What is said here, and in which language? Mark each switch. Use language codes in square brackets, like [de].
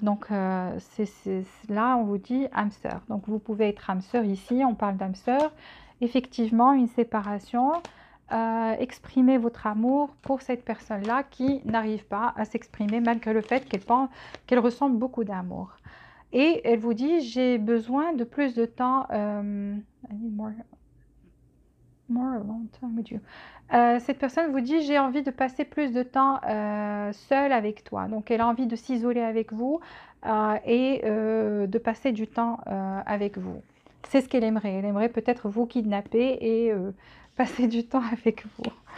[fr] Donc là, on vous dit âme sœur. Donc vous pouvez être âme sœur ici, on parle d'âme sœur. Effectivement, une séparation. Exprimer votre amour pour cette personne-là qui n'arrive pas à s'exprimer malgré le fait qu'elle ressent beaucoup d'amour. Et elle vous dit, j'ai besoin de plus de temps. [en] I need more alone time with you. [fr] Cette personne vous dit, j'ai envie de passer plus de temps seule avec toi. Donc, elle a envie de s'isoler avec vous et de passer du temps avec vous. C'est ce qu'elle aimerait. Elle aimerait peut-être vous kidnapper et passer du temps avec vous.